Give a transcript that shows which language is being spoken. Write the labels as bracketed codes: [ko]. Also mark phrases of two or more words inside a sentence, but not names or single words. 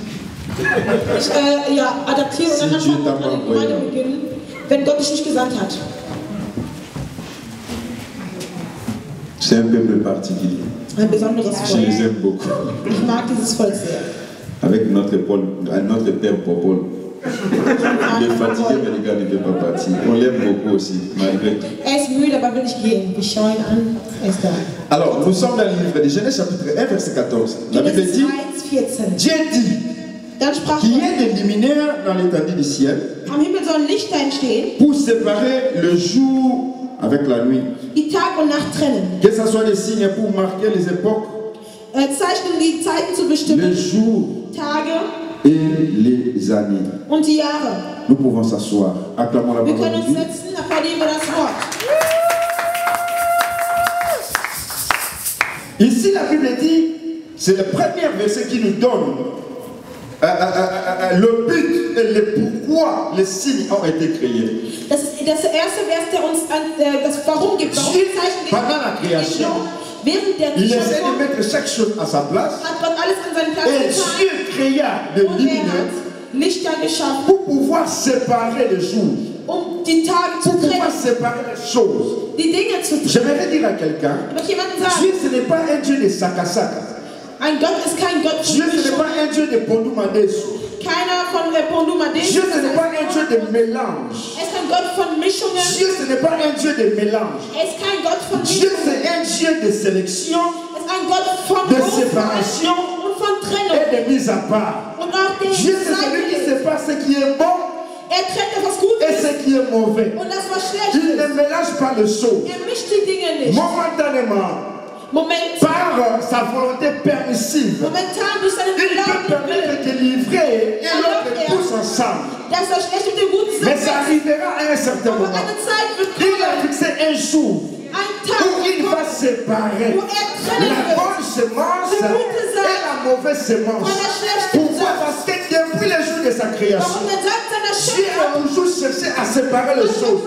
[de] Adaptieren und dann [fr] Si Dieu t'a [de] einfach [fr] pas [de] eine Gemeinde [fr] envoyé. [de] beginnen, wenn Gott dich nicht gesandt hat. [fr] C'est un peuple particulier. [de] Ein besonderes [fr] Je [de] Volk. [fr] les aime beaucoup. [de] Ich mag dieses Volk sehr. [fr] Avec notre père Popol. Il est fatigué, mais le gars ne veut pas partir. On l'aime beaucoup aussi, malgré tout. [de] Er ist müde, aber will nicht gehen. Ich schaue ihn an. Er ist da. [fr] Alors, nous sommes dans le livre de Genèse chapitre 1, verset 14. La Bible [de] Genesis [fr] dit, 1, 14. Dieu dit [de] Dann sprach [fr] qu'il y [de] Gott, [fr] ait des luminaires dans l'étendue du ciel [de] am Himmel sollen Lichter entstehen, [fr] pour séparer le jour avec la nuit. [de] die Tag und Nacht trennen. [fr] Que ce soit des signes pour marquer les époques, [de] Zeichnen die Zeiten zu [fr] les [de] bestimmen, [fr] jours [de] Tage [fr] et les années. [de] und die Jahre. [fr] Nous pouvons s'asseoir. Acclamons la [de] Wir [fr] parole [de] können [fr] de [de] uns [fr] Dieu. [de] setzen, applaudieren wir das Wort. [fr] Ici, la Bible dit, c'est le premier verset qui nous donne le but et le pourquoi les signes ont été créés. [de] Das ist das erste Vers, der uns das Warum gibt. Warum die Zeichen [fr] Pendant la création, [de] während der [fr] il essaie de [de] Schöpfung [fr] mettre chaque chose à sa place. [de] hat Gott alles an seinen Platz [fr] Et [de] getan [fr] Dieu créa des [de] und er [fr] luminaires [de] hat Lichter geschaffen, [fr] pour pouvoir séparer les jours, [de] die Tage zu [fr] pour pouvoir [de] trennen, [fr] séparer les choses. [de] die Dinge zu trennen. [fr] J'aimerais dire à quelqu'un, [de] Ich möchte jemandem sagen, [fr] Dieu ce n'est pas un Dieu de sakasaka. [de] ein Gott ist kein Gott von [fr] Dieu ce n'est [de] Mischung. [fr] pas un Dieu de pondumadesu. [de] Keiner von Pondumadesh. [fr] Dieu ce n'est pas un Dieu de mélange. [de] Er ist ein Gott von Mischungen. [fr] Dieu ce n'est pas un Dieu de mélange. [de] Er ist kein Gott von [fr] Dieu [de] Mischungen. [fr] c'est un Dieu de sélection, [de] Er ist ein Gott von [fr] de [de] Auswahl [fr] séparation [de] und von Trennung. [fr] et de mise à part. [de] Und auch der [fr] Dieu c'est celui qui sépare ce qui est bon [de] Er trennt das, was gut [fr] et [de] ist [fr] ce qui est mauvais. [de] und das, was schlecht [fr] Il ne [de] ist. [fr] mélange pas les choses. [de] Er mischt die Dinge nicht. [fr] Momentanément, [de] Moment, [fr] par sa volonté permissive, [de] momentan durch seinen [fr] il peut [de] Glauben [fr] permettre de livrer et l'autre tous ensemble. [de] dass das Schlechte mit dem Guten [fr] Mais ça [de] zusammenpasst. [fr] arrivera à un certain [de] Aber [fr] moment. [de] eine Zeit wird [fr] Il a [de] kommen, [fr] fixé un jour [de] ein Tag [fr] où il [de] wird [fr] va [de] kommen, [fr] séparer [de] wo er trennen [fr] la [de] wird. [fr] bonne semence et la mauvaise semence. Pourquoi? Parce que depuis le jour de sa création, [de] Warum denn sagt seiner [fr] Dieu a [de] Schöpfung, [fr] toujours cherché à séparer les choses.